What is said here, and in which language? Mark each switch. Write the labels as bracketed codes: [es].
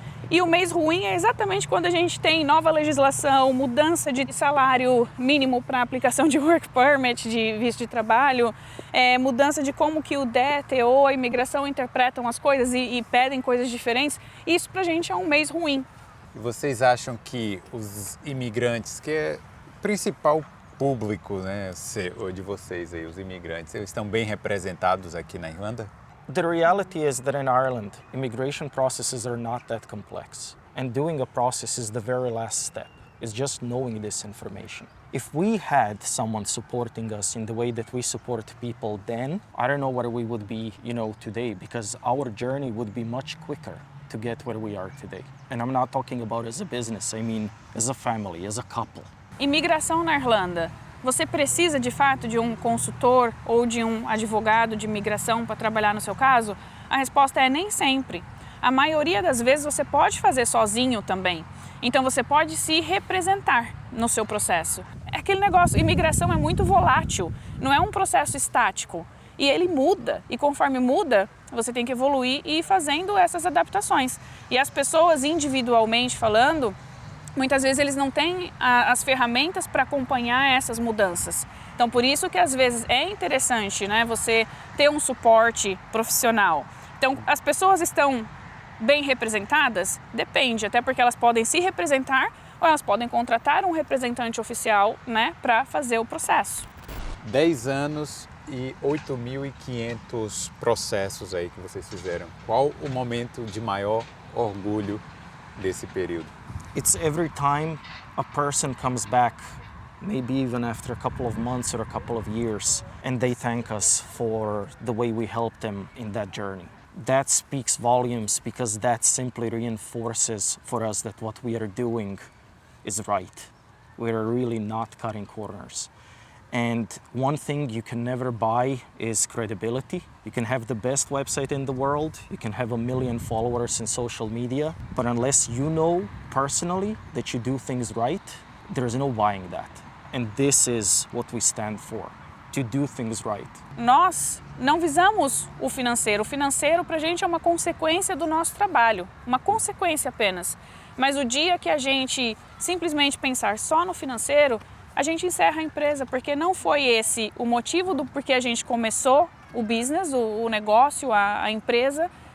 [pt] E o mês ruim é exatamente quando a gente tem nova legislação, mudança de salário mínimo para aplicação de work permit, de visto de trabalho, mudança de como que o DETE ou a imigração interpretam as coisas e pedem coisas diferentes. Isso pra gente é um mês ruim. E vocês acham que os imigrantes, que é o principal público, né, de vocês aí, os imigrantes, eles estão bem representados aqui na Irlanda? [en] The reality is that in Ireland, immigration processes are not that complex. And doing a process is the very last step. It's just knowing this information. If we had someone supporting us in the way that we support people then, I don't know where we would be, today, because our journey would be much quicker to get where we are today. And I'm not talking about as a business, I mean as a family, as a couple. [pt] Imigração na Irlanda. Você precisa, de fato, de um consultor ou de um advogado de imigração para trabalhar no seu caso? A resposta é nem sempre. A maioria das vezes você pode fazer sozinho também. Então você pode se representar no seu processo. É aquele negócio, imigração é muito volátil, não é um processo estático. E ele muda, e conforme muda, você tem que evoluir e ir fazendo essas adaptações. E as pessoas, individualmente falando, muitas vezes eles não têm as ferramentas para acompanhar essas mudanças. Então, por isso que às vezes é interessante, né, você ter um suporte profissional. Então, as pessoas estão bem representadas? Depende, até porque elas podem se representar ou elas podem contratar um representante oficial, né, para fazer o processo. 10 anos e 8.500 processos aí que vocês fizeram. Qual o momento de maior orgulho desse período? [en] It's every time a person comes back, maybe even after a couple of months or a couple of years, and they thank us for the way we helped them in that journey. That speaks volumes because that simply reinforces for us that what we are doing is right. We are really not cutting corners. And one thing you can never buy is credibility. You can have the best website in the world, you can have 1 million followers in social media, but unless you know personally that you do things right, there is no buying that. And this is what we stand for. to do things right. [pt] Nós não visamos o financeiro para a gente é uma consequência do nosso trabalho, uma consequência apenas. Mas o dia que a gente simplesmente pensar só no financeiro, a gente encerra a empresa, porque não foi esse o motivo do porquê a gente começou o business, o negócio, a empresa.